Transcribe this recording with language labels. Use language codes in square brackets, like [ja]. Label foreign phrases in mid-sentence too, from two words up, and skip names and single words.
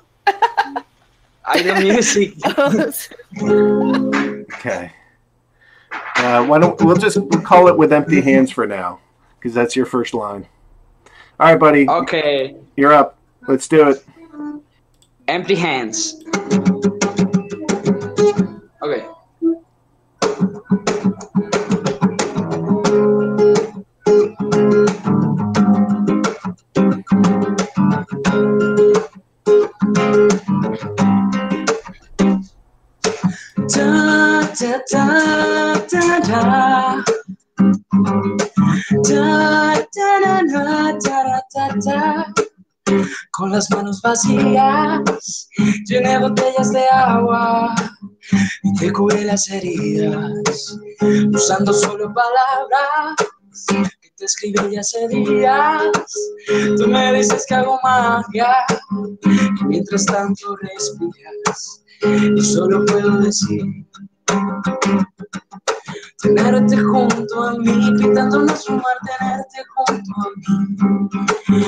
[en] I do music. Okay. Why don't we'll call it With Empty Hands for now, because that's your first line. All right, buddy. Okay. You're up. Let's do it. Empty hands. Okay. Da, da, da, da, da. Da, da, da, da, da, da, da. [es] Con las manos vacías, llené botellas de agua y te curé las heridas, usando solo palabras que te escribí ya hace días. Tú me dices que hago magia y mientras tanto respiras y solo puedo decir tenerte junto a mí, pintándonos fumar, tenerte junto a mí.